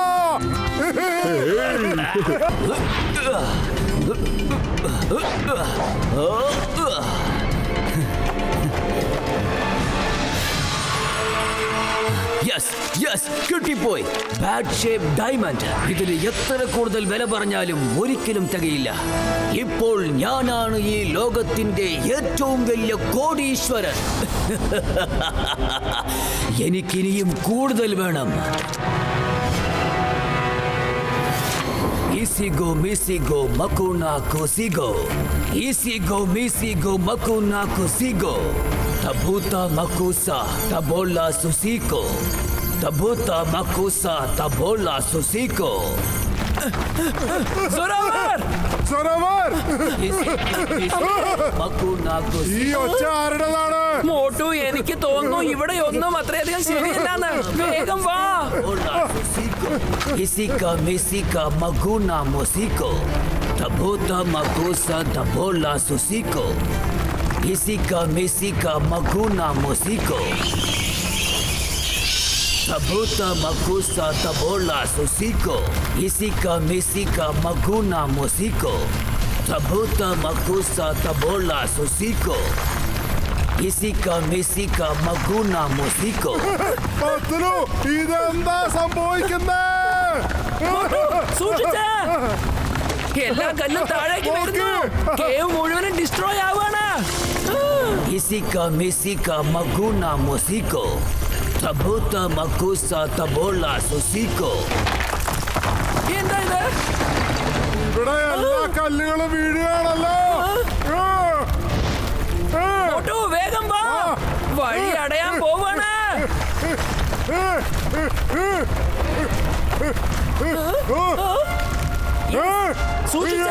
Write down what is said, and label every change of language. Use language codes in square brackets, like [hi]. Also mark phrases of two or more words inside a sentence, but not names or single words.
[ml] കിട്ടിപ്പോയി. [en] bad shape diamond. [ml] ഇതിന് എത്ര കൂടുതൽ വില പറഞ്ഞാലും ഒരിക്കലും തികയില്ല. ഇപ്പോൾ ഞാനാണ് ഈ ലോകത്തിന്റെ ഏറ്റവും വലിയ കോടീശ്വരൻ. എനിക്കിനിയും കൂടുതൽ വേണം. Isigo, misigo, makuna, kosigo. Isigo, misigo, makuna, kosigo. Tabuta, makusa, tabola, susiko. Tabuta, makusa, tabola, susiko. Zoravar! Zoravar! Makuna, ഈ kosigo. ഒച്ച ആരുടേതാണ്? മോട്ടു, എനിക്ക് തോന്നുന്നു ഇവിടെ ഒന്നും അത്രയധികം ശരിയല്ലാന്ന്. വേഗം വാ. Isika, misika, maguna, mosiko. Tabuta, makusa, tabola, susiko. Isika, misika, maguna, mosiko. Tabuta, makusa, tabola, susiko. Isika, misika, maguna, mosiko. Tabuta, makusa, tabola, susiko. Isika, misika, maguna, mosiko. പത്ലു, ഇതെന്താ സംഭവിക്കുന്നേ? സൂക്ഷിച്ച്. എല്ലാ കല്ലും താഴേക്ക് വരുന്നു. കേവ് മുഴുവനും ഡിസ്ട്രോയ് ആവാണ്. Isika, misika, maguna, mosiko. Tabuta, makusa, tabola, susiko. എന്താ ഇത്? ഇവിടെ എല്ലാ കല്ലുകളും വീഴുകയാണല്ലോ. മോട്ടു, വേഗം വാ. വഴി അടയാൻ പോവാണ്. സൂക്ഷിച്ച്.